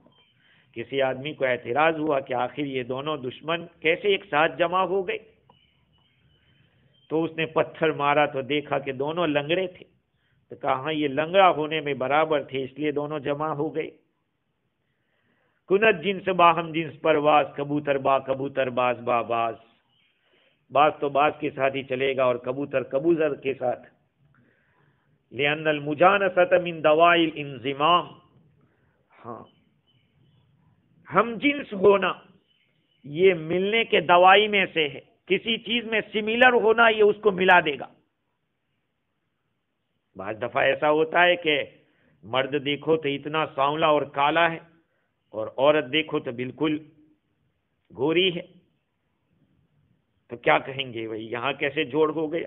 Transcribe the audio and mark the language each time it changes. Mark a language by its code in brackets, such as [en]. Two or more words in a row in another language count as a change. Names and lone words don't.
[ur] کسی آدمی کو اعتراض ہوا کہ آخر یہ دونوں دشمن کیسے ایک ساتھ جمع ہو گئے؟ تو اس نے پتھر مارا تو دیکھا کہ دونوں لنگڑے تھے، تو کہا ہاں یہ لنگڑا ہونے میں برابر تھے اس لیے دونوں جمع ہو گئے۔ [fa] کنت جنس باہم جنس پرواز، کبوتر با کبوتر باز با باز، [ur] باز تو باز کے ساتھ ہی چلے گا اور کبوتر کبوتر کے ساتھ۔ [ar] لأن المجانست من دوائی الانضمام، [ur] ہاں ہم جنس ہونا یہ ملنے کے دوائی میں سے ہے۔ کسی چیز میں سملر ہونا یہ اس کو ملا دے گا۔ بعض دفعہ ایسا ہوتا ہے کہ مرد دیکھو تو اتنا سانولا اور کالا ہے، اور عورت دیکھو تو بالکل گوری ہے، تو کیا کہیں گے بھائی یہاں کیسے جوڑ ہو گیا؟